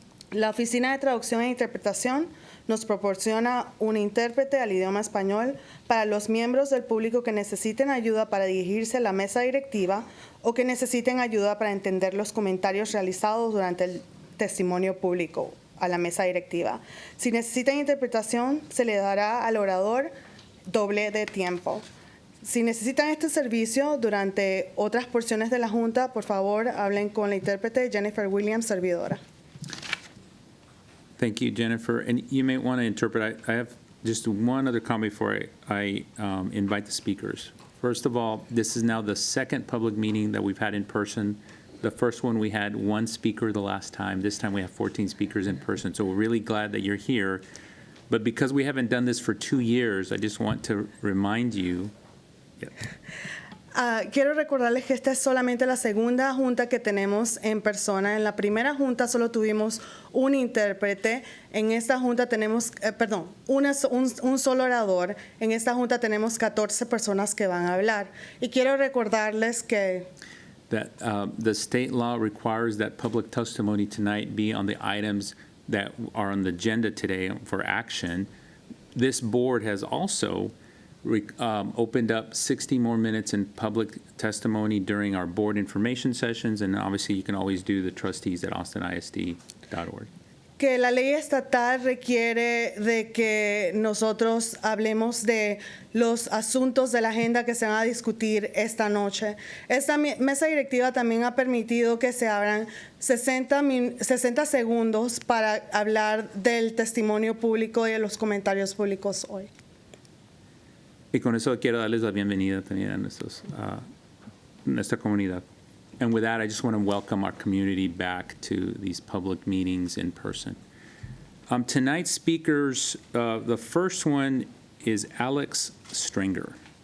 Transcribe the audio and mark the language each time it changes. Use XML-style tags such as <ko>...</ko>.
<es>La Oficina de Traducción e Interpretación nos proporciona un intérprete al idioma español para los miembros del público que necesiten ayuda para dirigirse a la mesa directiva o que necesiten ayuda para entender los comentarios realizados durante el testimonio público a la mesa directiva. Si necesitan interpretación, se le dará al orador doble de tiempo. Si necesitan este servicio durante otras porciones de la Junta, por favor, hablen con la intérprete Jennifer Williams, servidora.</es> <en>Thank you, Jennifer. And you may want to interpret. I have just one other comment before I invite the speakers. First of all, this is now the second public meeting that we've had in person. The first one we had 1 speaker the last time. This time we have 14 speakers in person. So we're really glad that you're here. But because we haven't done this for 2 years, I just want to remind you.</en> <es>Quiero recordarles que esta es solamente la segunda junta que tenemos en persona. En la primera junta solo tuvimos un intérprete. En esta junta tenemos, un solo orador. En esta junta tenemos 14 personas que van a hablar. Y quiero recordarles que</es> <en>that the state law requires that public testimony tonight be on the items that are on the agenda today for action. this board has also opened up 60 more minutes in public testimony during our board information sessions, and obviously you can always do the trustees@austinisd.org.</en> <es>Que la ley estatal requiere de que nosotros hablemos de los asuntos de la agenda que se van a discutir esta noche. Esta mesa directiva también ha permitido que se abran 60 segundos para hablar del testimonio público y de los comentarios públicos hoy. Y con eso quiero darles la bienvenida también a nuestra comunidad.</es> <en>And with that, I just want to welcome our community back to these public meetings in person. Tonight's speakers, the first one is Alex Stringer.</en>